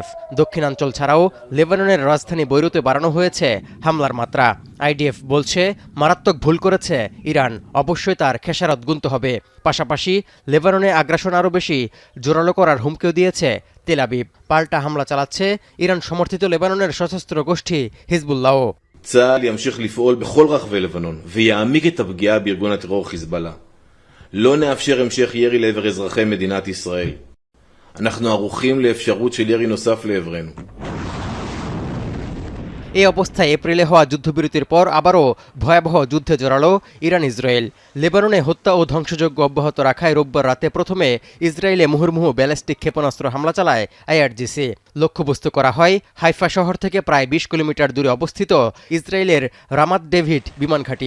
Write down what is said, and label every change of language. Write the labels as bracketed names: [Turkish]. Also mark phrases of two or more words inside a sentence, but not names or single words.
[Bangla] দক্ষিণাঞ্চল ছাড়াও লেবাননের রাজধানী বৈরুতে বাড়ানো হয়েছে হামলার মাত্রা। আইডিএফ বলছে মারাত্মক ভুল করেছে ইরান, অবশ্যই তার খেসারত গুনতে হবে। পাশাপাশি লেবাননে আগ্রাসন আরও বেশি জোরালো করার হুমকিও দিয়েছে তেল আবিব। পাল্টা হামলা চালাচ্ছে ইরান সমর্থিত লেবাননের সশস্ত্র গোষ্ঠী হিজবুল্লাহ। [Hebrew] צה"ל ימשיך לפעול בכל רחבי לבנון ויעמיק את הפגיעה בארגון הטרור חיזבאללה. לא נאפשר המשך ירי לעבר אזרחי מדינת ישראל. אנחנו ערוכים לאפשרות של ירי נוסף לעברנו. [Bangla] এই অবস্থায় এপ্রিলে হওয়া যুদ্ধবিরতির পর আবারও ভয়াবহ যুদ্ধে জড়ালো ইরান ইসরায়েল। লেবাননে হত্যা ও ধ্বংসযজ্ঞ অব্যাহত রাখায় রোববার রাতে প্রথমে ইসরায়েলে মুহুর্মুহু ব্যালিস্টিক ক্ষেপণাস্ত্র হামলা চালায় আইআরজিসি। লক্ষ্যবস্তু করা হয় হাইফা শহর থেকে প্রায় ২০ কিলোমিটার দূরে অবস্থিত ইসরায়েলের রামাত ডেভিড বিমান ঘাঁটি।